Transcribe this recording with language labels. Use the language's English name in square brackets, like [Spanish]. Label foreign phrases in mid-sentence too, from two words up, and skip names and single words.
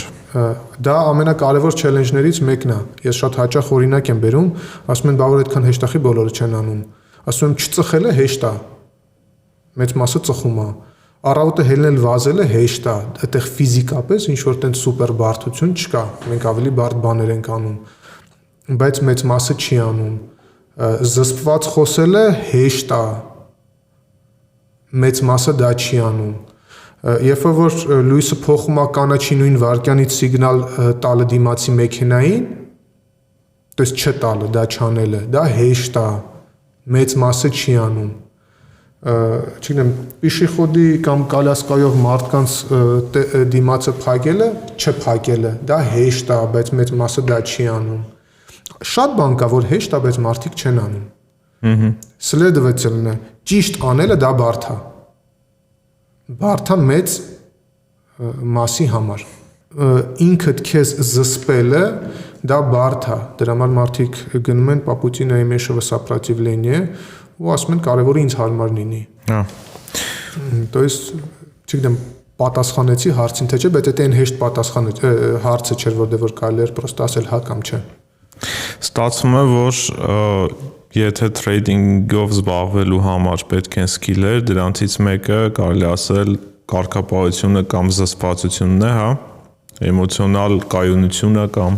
[Armenian] Դա ամենակարևոր չելենջներից մեկն է։ Ես շատ հաճախ օրինակ եմ բերում, ասում են, բա որ այդքան հեշտախի բոլորը չեն անում։ Ասում եմ, չծխելը հեշտ է։ Մեծ մասը ծխում է։ Առավոտը հելնել վազելը հեշտ է, այդտեղ ֆիզիկապես ինչ որ տենց սուպեր բարդություն չկա, մենք ավելի բարդ բաներ ենք անում, բայց մեծ մասը չի անում։ Զսպված խոսելը հեշտ է, մեծ մասը դա չի անում։ Երբ որ լույսը փոխում է կանաչի նույն վարկյանից սիգնալ տալը դիմացի մեքենային, [Russian] то есть [Armenian] չտալը, դա չանելը, դա հեշտ է, մեծ մասը չի անում։ Չգիտեմ, պիշիխոդի կամ կալասկայով մարդկանց դիմացը փակելը, չփակելը, դա հեշտ է, բայց մեծ մասը դա չի անում։ Շատ բան կա, որ հեշտ է, բայց մարդիկ չեն անում։ Следовательно, ճիշտ անելը դա բարդ է։ Բարդ է մեծ մասի համար։ Ինքդ քեզ զսպելը դա բարդ է։ Դրա համար մարդիկ գնում են [Russian] «по пути наименьшего сопротивления» [Armenian] ու ասում են կարևորը ինձ հարմար լինի։ Հա։ [Russian] То есть, [Armenian] չգիտեմ, պատասխանեցի հարցին թե չէ, բայց դա այն հեշտ պատասխանը հարցը չէր, որ կարելի էր պրոստը ասել հա կամ չէ։ Ստացվում է, որ եթե թրեյդինգով զբաղվելու համար պետք են սկիլեր, դրանցից մեկը կարելի ասել կարգապահությունը կամ զսպվածությունն է, հա, էմոցիոնալ կայունությունը կամ